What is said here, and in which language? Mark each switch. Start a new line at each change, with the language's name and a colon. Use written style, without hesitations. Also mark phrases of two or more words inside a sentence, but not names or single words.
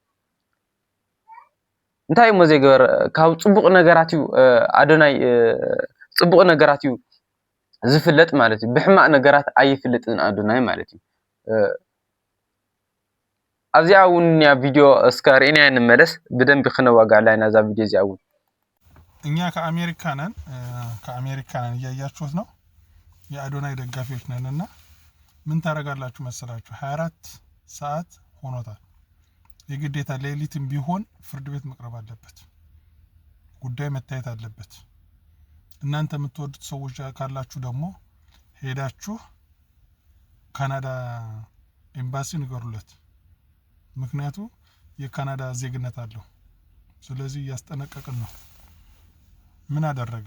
Tigrinya: እንታይ እሞ ዘይገበረ ካብ ፅቡቅ ነገራት እዩ ኣዶናይ ፅቡቅ ነገራት እዩ ዝፍለጥ ማለት እዩ። ብሕማቅ ነገራት ኣይፍለጥን ኣዶናይ ማለት እዩ። ኣብዚኣ እውን ያ ቪድዮ እስከ ርኢና እንመለስ ብደንብ ክነዋጋዕላ ኢና እዛ ቪድዮ እዚኣ እውን
Amharic: እኛ ከአሜሪካ ነን እያያችሁት ነው። የአዶናይ ደጋፊዎች ነን እና ምን ታረጋላችሁ መሰላችሁ 24 ሰዓት ሆኖታል። የግዴታ ሌሊትም ቢሆን ፍርድ ቤት መቅረብ አለበት፣ ጉዳይ መታየት አለበት። እናንተ የምትወዱት ሰዎች ካላችሁ ደግሞ ሄዳችሁ ካናዳ ኤምባሲ ንገሩለት። ምክንያቱ የካናዳ ዜግነት አለው። ስለዚህ ያስጠነቀቅን ነው። ምን አደረገ?